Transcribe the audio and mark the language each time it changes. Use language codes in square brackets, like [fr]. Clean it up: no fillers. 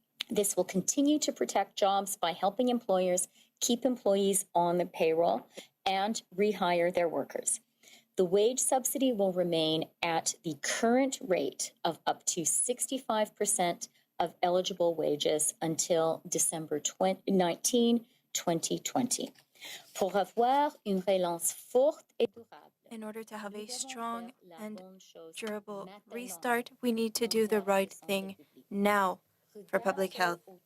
[en] This will continue to protect jobs by helping employers keep employees on the payroll and rehire their workers. The wage subsidy will remain at the current rate of up to 65% of eligible wages until December 19, 2020. [fr] Pour avoir une relance forte et durable, [en] In order to have a strong and durable restart, we need to do the right thing now for public health.